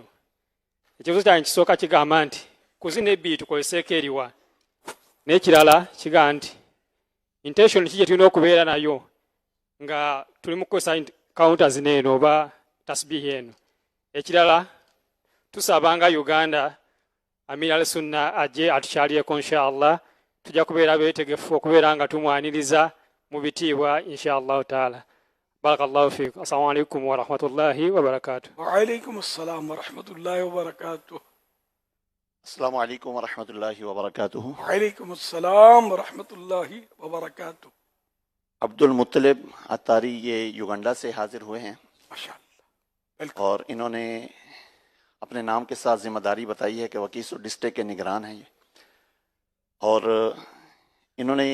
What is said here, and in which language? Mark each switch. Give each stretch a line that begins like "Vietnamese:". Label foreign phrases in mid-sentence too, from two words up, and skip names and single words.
Ganda: Ekibuuzo kyange kisooka kigamba nti ku zino ebbiri tukoleseeko eriwa, n'ekirala kiga nti intention ki gye tulina okubeera nayo nga tuli mu kukozesa counter zino eno oba tasbihi eno. Ekirala tusabanga Uganda Amir al Sunna ajje atukyaliyeko inshallah, tujja kubeera beetegefu okubeera nga tumwaniriza mu bitiibwa
Arabic: إن شاء الله تعالى. بارك الله فيكم. السلام عليكم ورحمة الله وبركاته. وعلیکم السلام ورحمۃ اللہ وبرکاتہ. السلام علیکم ورحمۃ اللہ وبرکاتہ. وعلیکم السلام ورحمۃ اللہ وبرکاتہ.
Urdu: عبد المطلب اتاری یہ یوگنڈا سے حاضر ہوئے ہیں ماشاءاللہ. اور انہوں نے اپنے نام کے ساتھ ذمہ داری بتائی ہے کہ وکیسو ڈسٹرکٹ کے نگران ہیں یہ, اور انہوں نے